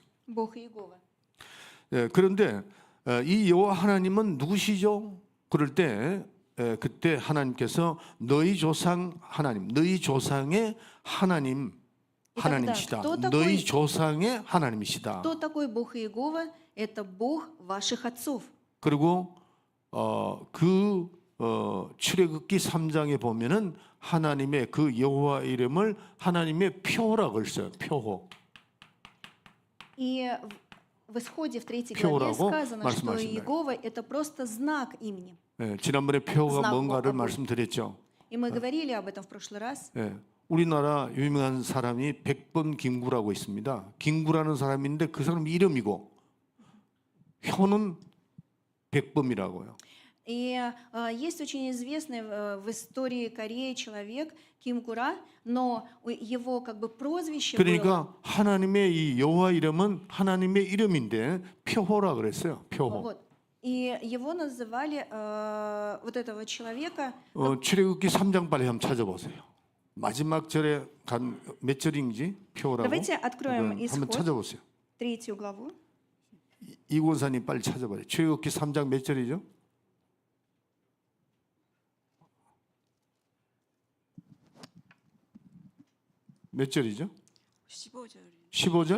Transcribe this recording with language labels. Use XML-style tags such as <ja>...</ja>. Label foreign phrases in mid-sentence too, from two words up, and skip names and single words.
<ru>Бог Иегова.</ru> <ko>예, 그런데 이 여호와 하나님은 누구시죠? 그럴 때 그때 하나님께서 너희 조상 하나님, 너희 조상의 하나님이시다.</ko> <ru>кто такой-</ru> <ko>너희 조상의 하나님이시다.</ko> <ru>Кто такой Бог Иегова? Это Бог ваших отцов.</ru> <ko>그리고 출애굽기 3장에 보면은 하나님의 그 여호와 이름을 하나님의 표라고 했어요. 표호.</ko> <ru>И в Исходе в 3 главе</ru> <ko>표라고</ko> <ru>сказано, что</ru> <ko>말씀하신다.</ko> <ru>Иегова это просто знак имени.</ru> <ko>예, 지난번에 표가</ko> <ru>знак</ru> <ko>뭔가를</ko> <ru>Бога.</ru> <ko>말씀드렸죠.</ko> <ru>И мы говорили об этом в прошлый раз.</ru> <ko>예, 우리나라 유명한 사람이 백범 김구라고 있습니다. 김구라는 사람인데 그 사람 이름이고 효는 백범이라고요.</ko> <ru>И есть очень известный в истории Кореи человек Ким Кура, но его как бы прозвище было.</ru> <ko>그러니까 하나님의 이 여호와 이름은 하나님의 이름인데 표호라 그랬어요. 표호.</ko> <ru>Вот. И его называли вот этого человека.</ru> <ko>출애굽기 3장 빨리 한번 찾아보세요. 마지막 절에 간 몇 절인지 표호라고.</ko> <ru>Давайте откроем</ru> <ko>한번</ko> <ru>Исход,</ru> <ko>찾아보세요.</ko> <ru>3 главу.</ru> <ko>이권사님 빨리 찾아봐요. 출애굽기 3장 몇 절이죠? 몇 절이죠? 15절. 15절?</ko>